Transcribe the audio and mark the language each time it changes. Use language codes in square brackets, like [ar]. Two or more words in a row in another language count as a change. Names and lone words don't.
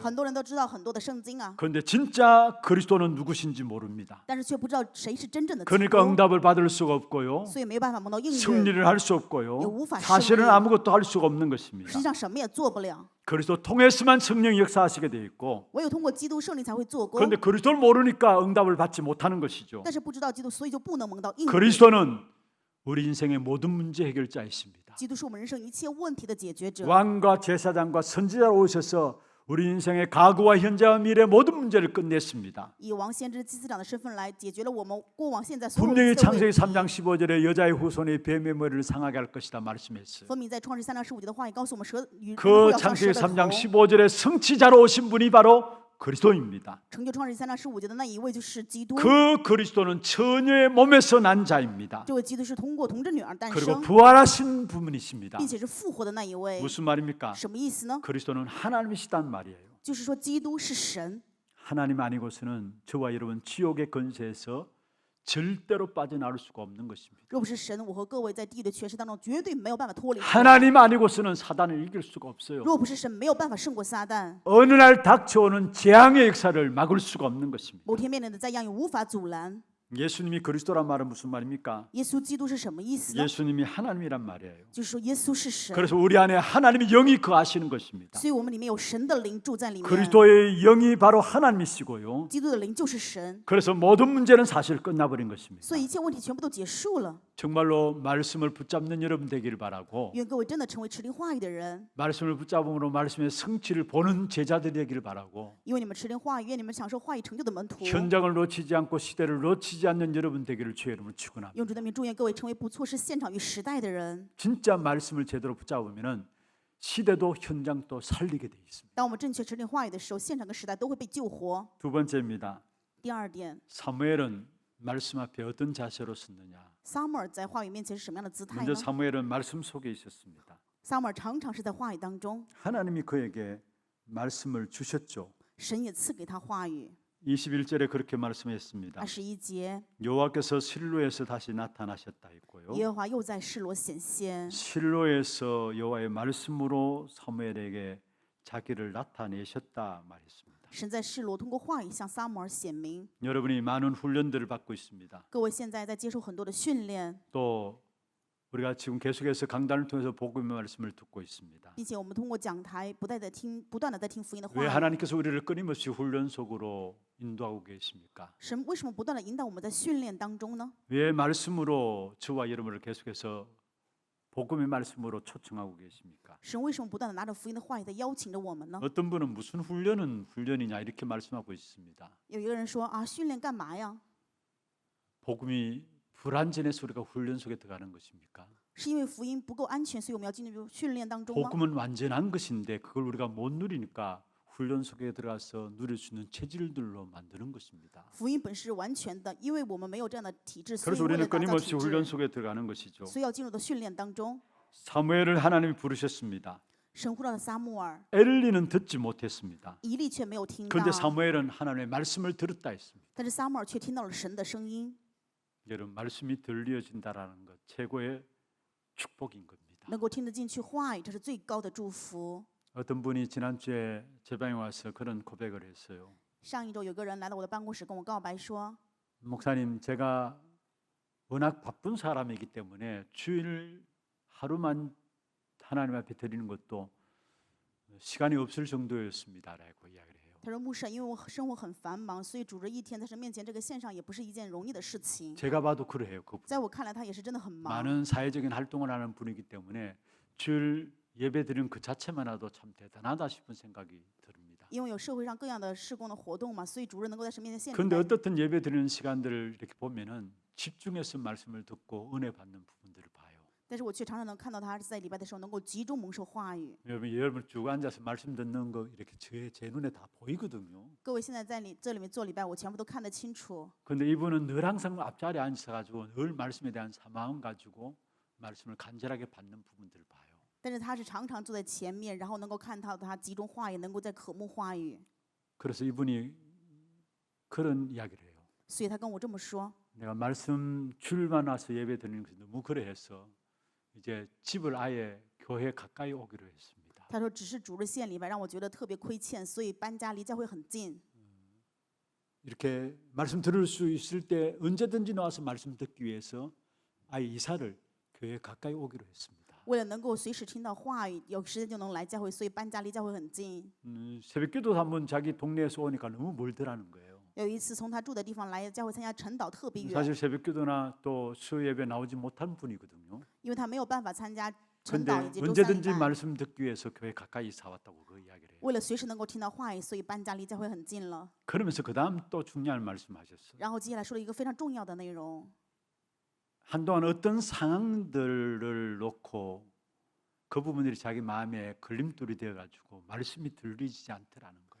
[zh] 很多人都知道很多的圣经啊， [ko] 그런데 진짜 그리스도는 누구신지 모릅니다. [zh] 但是却不知道谁是真正的基 [ko] 그러니까 [zh] 督， [ko] 응답을 받을 수가 없고요. [zh] 所以没有办法蒙到应允。 [ko] 승리를 할 수 없고요. 우파 사실은 승리. 아무것도 할 수가 없는 것입니다. [zh] 实际上什么也做不了， [ko] 그리스도 통해서만 성령이 역사하시게 돼 있고 [zh] 唯有通过基督圣灵才会做工。 [ko] 그런데 그리스도를 모르니까 응답을 받지 못하는 것이죠. [zh] 但是不知道基督，所以就不能蒙到应允。 [ko] 그리스도는 우리 인생의 모든 문제 해결자이십니다. [zh] 基督是我们人生一切问题的解决者， [ko] 왕과 제사장과 선지자로 오셔서 우리 인생의 과거와 현재와 미래 모든 문제를 끝냈습니다. [zh] 以王先知祭司长的身份来解决了我们过往现在所有的 [ko] 분명히 [zh] 一切问 [ko] 창세기 [zh] 题。 [ko] 3장 15절에 여자의 후손이 뱀의 머리를 상하게 할 것이다 말씀했어요. [zh] 分明在创世3章15节的话语告诉我们，蛇与人的 [ko] 그 [zh] 后要伤蛇 [ko] 창세기 [zh] 的 [ko] 3장 [zh] 头。 [ko] 15절에 성취자로 오신 분이 바로 그리스도입니다. [zh] 成就创世3章15节的那一位就是基督。 [ko] 그 그리스도는 처녀의 몸에서 난 자입니다. [zh] 这位基督是通过童贞女儿诞 [ko] 그리고 [zh] 生， [ko] 부활하신 분이십니다. [zh] 并且是复活的那一位。 [ko] 무슨 말입니까? [zh] 什么意思呢？ [ko] 그리스도는 하나님이시단 말이에요. [zh] 就是说基督是神， [ko] 하나님 아니고서는 저와 여러분 지옥의 권세에서 절대로 빠져나올 수가 없는 것입니다. [zh] 若不是神，我和各位在地狱的权势当中绝对没有办法脱离出来。 [ko] 하나님 아니고서는 사단을 이길 수가 없어요. [zh] 若不是神，没有办法胜过撒旦。 [ko] 어느 날 닥쳐오는 재앙의 역사를 막을 수가 없는 것입니다. [zh] 某天面临的灾殃也无法阻拦。 [ko] 예수님이 그리스도란 말은 무슨 말입니까? [zh] 耶稣基督是什么意思呢？ [ko] 예수님이 하나님이란 말이에요. [zh] 就是说耶稣是神， [ko] 그래서 우리 안에 하나님의 영이 거하시는 것입니다. [zh] 所以我们里面有神的灵住在里面。 [ko] 그리스도의 영이 바로 하나님이시고요. [zh] 基督的灵就是神， [ko] 그래서 모든 문제는 사실 끝나버린 것입니다. [zh] 所以一切问题全部都结束了。 [ko] 정말로 말씀을 붙잡는 여러분 되기를 바라고, [zh] 愿各位真的成为持灵话语的人， [ko] 말씀을 붙잡음으로 말씀의 성취를 보는 제자들이 되기를 바라고, [zh] 因为你们持灵话语，愿你们享受话语成就的门徒。 [ko] 현장을 놓치지 않고 시대를 놓치지 않는 여러분 되기를 주의 이름으로 축원합니다. [zh] 用主的名祝愿各位成为不错失现场与时代的人。 [ko] 진짜 말씀을 제대로 붙잡으면은 시대도 현장도 살리게 돼 있습니다. [zh] 当我们正确持灵话语的时候，现场跟时代都会被救活。 [ko] 두 번째입니다. [zh] 第二点， [ko] 사무엘은 말씀 앞에 어떤 자세로 섰느냐? [zh] 撒母耳在话语面前是什么样的姿态 [ko] 먼저 [zh] 呢？ [ko] 사무엘은 말씀 속에 있었습니다. [zh] 撒母耳常常是在话语当中， [ko] 하나님이 그에게 말씀을 주셨죠. [zh] 神也赐给他话语。 [ko] 21절에 그렇게 말씀했습니다. [zh] 21节， [ko] 여호와께서 실로에서 다시 나타나셨다 했고요. [zh] 耶和华又在示罗显现。 [ko] 실로에서 여호와의 말씀으로 사무엘에게 자기를 나타내셨다 말했습니다. [zh] 神在示罗通过话语向撒母耳显明。 [ko] 여러분이 많은 훈련들을 받고 있습니다. [zh] 各位现在在接受很多的训练， [ko] 또 우리가 지금 계속해서 강단을 통해서 복음의 말씀을 듣고 있습니다. [zh] 并且我们通过讲台不断的在听福音的话 [ko] 왜 [zh] 语。 [ko] 하나님께서 우리를 끊임없이 훈련 속으로 인도하고 계십니까? [zh] 神为什么不断的引导我们在训练当中呢？ [ko] 왜 말씀으로 저와 여러분을 계속해서 복음의 말씀으로 초청하고 계십니까? [zh] 神为什么不断的拿着福音的话语在邀请着我们呢？ [ko] 어떤 분은 무슨 훈련은 훈련이냐 이렇게 말씀하고 있습니다. [zh] 有一个人说啊，训练干嘛呀？ [ko] 복음이 불안전해서 우리가 훈련 속에 들어가는 것입니까? [zh] 是因为福音不够安全，所以我们要进入训练当中吗？ [ko] 복음은 완전한 것인데 그걸 우리가 못 누리니까 훈련 속에 들어가서 누릴 수 있는 체질들로 만드는 것입니다. [zh] 福音本是完全的，因为我们没有这样的体质，所以 [ko] 그래서 [zh] 为了 [ko] 우리는 [zh] 打造 [ko] 끊임없이 [zh] 体 [ko] 훈련 [zh] 质， [ko] 속에 들어가는 것이죠. [zh] 所以要进入到训练当中。 [ko] 사무엘을 하나님이 부르셨습니다. [zh] 神呼召了撒母耳， [ko] 엘리는 듣지 못했습니다. [zh] 以利却没有听到， [ko] 그런데 사무엘은 하나님의 말씀을 들었다 했습니다. [zh] 但是撒母耳却听到了神的声音。 [ko] 여러분 말씀이 들려진다라는 것 최고의 축복인 겁니다. [zh] 能够听得进去话语，这是最高的祝福。 [ko] 어떤 분이 지난주에 제 방에 와서 그런 고백을 했어요. [zh] 上一周有个人来到我的办公室跟我告白说， [ko] 목사님, 제가 워낙 바쁜 사람이기 때문에 주일 하루만 하나님 앞에 드리는 것도 시간이 없을 정도였습니다라고 이야기를 해요. [zh] 他说牧师，因为我生活很繁忙，所以主着一天在神面前这个线上也不是一件容易的事情。 [ko] 제가 봐도 그래요. 그분. [zh] 在我看来，他也是真的很忙。 [ko] 많은 사회적인 활동을 하는 분이기 때문에 주일 예배 드리는 그 자체만으로도 참 대단하다 싶은 생각이 듭니다. [zh] 因为有社会上各样的事工的活动嘛，所以主日能够在神面前献 [ko] 그런데 [zh] 礼拜。 [ko] 어떻든 예배 드리는 시간들을 이렇게 보면은 집중해서 말씀을 듣고 은혜 받는 부분들을 봐요. [zh] 但是我却常常能看到他在礼拜的时候能够集中蒙受话语。 [ko] 여러분 쭉 앉아서 말씀 듣는 거 이렇게 제 눈에 다 보이거든요. [zh] 各位现在在这里面做礼拜，我全部都看得清楚。 [ko] 그런데 이분은 늘 항상 앞자리에 앉아가지고 늘 말씀에 대한 사마음 가지고 말씀을 간절하게 받는 부분들을 봐요. [zh] 但是他是常常坐在前面，然后能够看到他集中话语，能够在渴慕话语。 [ko] 그래서 이분이 그런 이야기를 해요. [zh] 所以他跟我这么说， [ko] 내가 말씀 줄만 와서 예배 드리는 것이 너무 그래해서 이제 집을 아예 교회 가까이 오기로 했습니다. [zh] 他说只是主日献礼拜让我觉得特别亏欠，所以搬家离教会很近。 [ko] 이렇게 말씀 들을 수 있을 때 언제든지 나와서 말씀 듣기 위해서 아예 이사를 교회 가까이 오기로 했습니다. [zh] 为了能够随时听到话语，有时间就能来教会，所以搬家离教会很近。 [ko] 새벽기도 한번 자기 동네에서 오니까 너무 멀더라는 거예요. [zh] 有一次从他住的地方来教会参加晨祷特别远， [ko] 사실 새벽기도나 또 수요 예배 나오지 못한 분이거든요. [zh] 因为他没有办法参加晨 [ko] 그런데 [zh] 祷以及周三礼 [ko] 언제든지 [zh] 拜。 [ko] 말씀 듣기 위해서 교회 가까이 사왔다고 그 이야기를 해요. [zh] 为了随时能够听到话语，所以搬家离教会很近了。 [ko] 그러면서 그 다음 또 중요한 말씀하셨어요. [zh] 然后接下来说了一个非常重要的内容， [ko] 한동안 어떤 상황들을 놓고 그 부분들이 자기 마음에 걸림돌이 되어가지고 말씀이 들리지 않더라는 거예요.